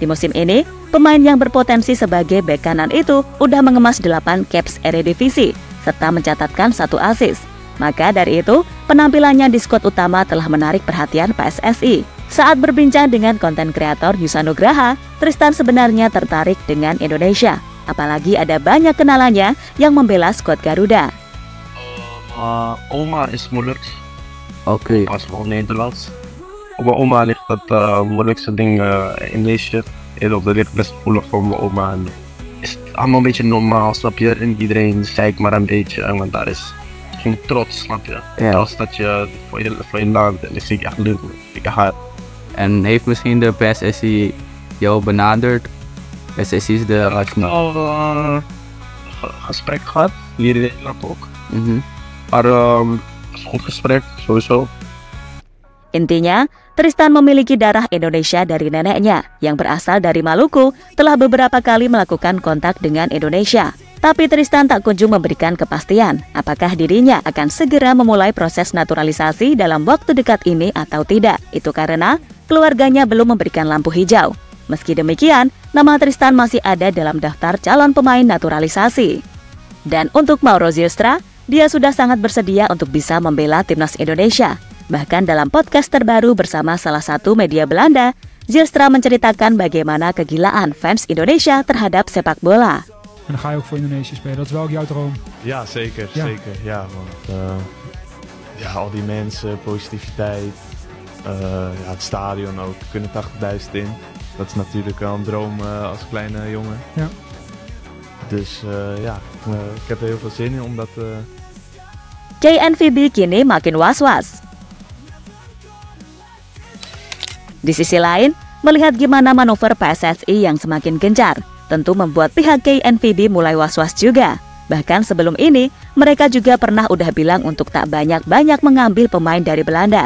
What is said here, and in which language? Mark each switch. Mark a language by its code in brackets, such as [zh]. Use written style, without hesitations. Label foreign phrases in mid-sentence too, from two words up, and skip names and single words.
[id] Di musim ini, pemain yang berpotensi sebagai bek kanan itu udah mengemas 8 caps Eredivisie serta mencatatkan 1 assist. Maka dari itu, penampilannya di skuad utama telah menarik perhatian PSSI. Saat berbincang dengan konten kreator Yusa Nugraha, Tristan sebenarnya tertarik dengan Indonesia. Apalagi ada banyak kenalannya yang membela skuad Garuda. [nl] Oma is moeilijk. Oké. Pas wel Nederlands. Op mijn oma ligt het moeilijkste ding in deze wereld. Dat ligt best gevoelig voor mijn oma. En is het allemaal een beetje normaal, snap je? En iedereen zeikt maar een beetje. Want daar is geen trots, snap je? Ja. Als dat je voor je land. En dat vind ik echt leuk. Ik ga. En heeft misschien de PSSI jou benaderd? PSSI is de... Ik heb al gesprek gehad. Hier in Nederland ook. Maar het is een goed gesprek, sowieso. [id] Intinya, Tristan memiliki darah Indonesia dari neneknya yang berasal dari Maluku, telah beberapa kali melakukan kontak dengan Indonesia. Tapi Tristan tak kunjung memberikan kepastian apakah dirinya akan segera memulai proses naturalisasi dalam waktu dekat ini atau tidak. Itu karena keluarganya belum memberikan lampu hijau. Meski demikian, nama Tristan masih ada dalam daftar calon pemain naturalisasi. Dan untuk Mauro Zylstra, dia sudah sangat bersedia untuk bisa membela timnas Indonesia. Bahkan dalam podcast terbaru bersama salah satu media Belanda, Zylstra menceritakan bagaimana kegilaan fans Indonesia terhadap sepak bola. [nl] En dan ga je ook voor Indonesië spelen. Dat is wel ook jouw droom. Ja, zeker. Ja. Zeker. Ja, want al die mensen, positiviteit. Het stadion ook. Er kunnen 80.000 in. Dat is natuurlijk wel een droom als kleine jongen. Ja. Dus ik heb er heel veel zin in om dat... [id] KNVB kini makin was-was. Di sisi lain, melihat gimana manuver PSSI yang semakin gencar, tentu membuat pihak KNVB mulai was-was juga. Bahkan sebelum ini, mereka juga pernah udah bilang untuk tak banyak-banyak mengambil pemain dari Belanda.